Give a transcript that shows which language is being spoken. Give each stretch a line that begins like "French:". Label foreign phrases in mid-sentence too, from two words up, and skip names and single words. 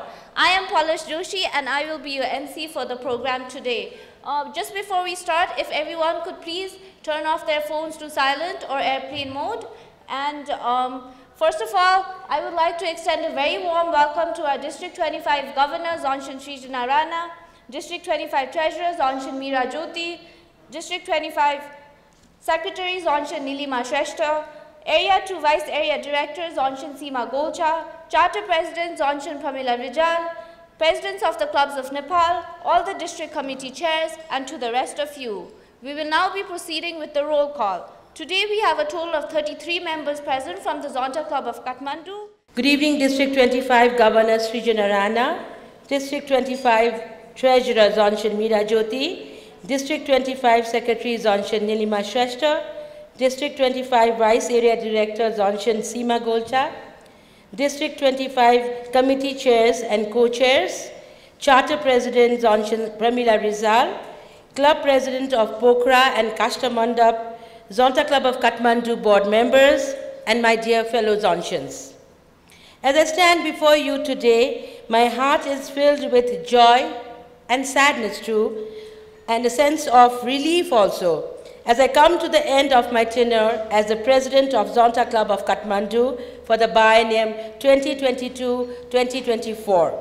English: I am Polish Joshi, and I will be your MC for the program today. Just before we start, if everyone could please turn off their phones to silent or airplane mode. And first of all, I would like to extend a very warm welcome to our District 25 Governor, Zontian Srijana Rana, District 25 Treasurer Zonshan Meera Jyoti, District 25 Secretary Zonshan Nilima Shrestha, Area 2 Vice Area Director Zonshan Seema Golcha, Charter President Zonshan Pramila Rijal, Presidents of the Clubs of Nepal, all the district committee chairs, and to the rest of you. We will now be proceeding with the roll call. Today we have a total of 33 members present from the Zonta Club of Kathmandu. Good evening, District 25 Governor Srijana Rana, District 25 Treasurer Zonshan Meera Jyoti, District 25 Secretary Zonshan Nilima Shrestha, District 25 Vice Area Director Zonshan Seema Golcha, District 25 Committee Chairs and Co-Chairs, Charter President Zonshan Pramila Rijal, Club President of Pokhara and Kastamandap, Zonta Club of Kathmandu Board members, and my dear fellow Zonshans. As I stand before you today, my heart is filled with joy and sadness too, and a sense of relief also, as I come to the end of my tenure as the President of Zonta Club of Kathmandu for the biennium 2022-2024.